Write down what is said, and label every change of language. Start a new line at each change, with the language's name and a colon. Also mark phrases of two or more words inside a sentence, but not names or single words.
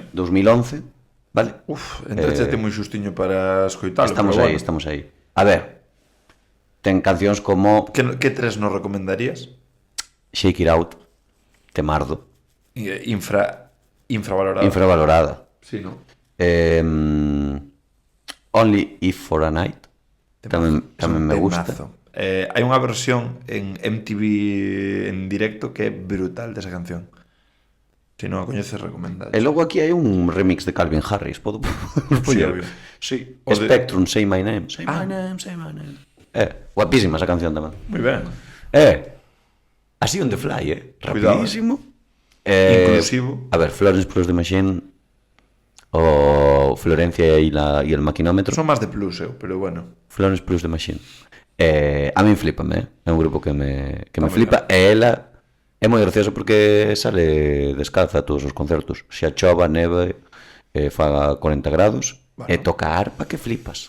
Galician: 2011, vale? Entrechete moi xustiño para escoitalo. Estamos pero aí, bueno. estamos aí. A ver, ten cancións como Que 3 nos recomendarías? Shake It Out, Temardo, Infravalorado. infravalorada. Sí, no. Only If for a Night, tamén me gusta. Temazo. Hai unha versión en MTV en directo que é brutal desa canción. Se non a coñeces, recomendada. E logo aquí hai un remix de Calvin Harris, podo obvio. Sí, O de- Spectrum, Say My Name. Say my name, say my name. Guapísima esa canción tamén. Moi ben. Así
English: on the fly,
Galician: Cuidado, rapidísimo. Inclusivo. A ver, Florence Plus the Machine o Florencia y el maquinómetro. Son máis de plus, pero bueno. Florence Plus the Machine. A min flipame, é un grupo que me moi flipa. E ela é moi graciosa porque sale descalza a todos os concertos. Xa chova, neve, faga 40 grados, Bueno. e toca a arpa que flipas.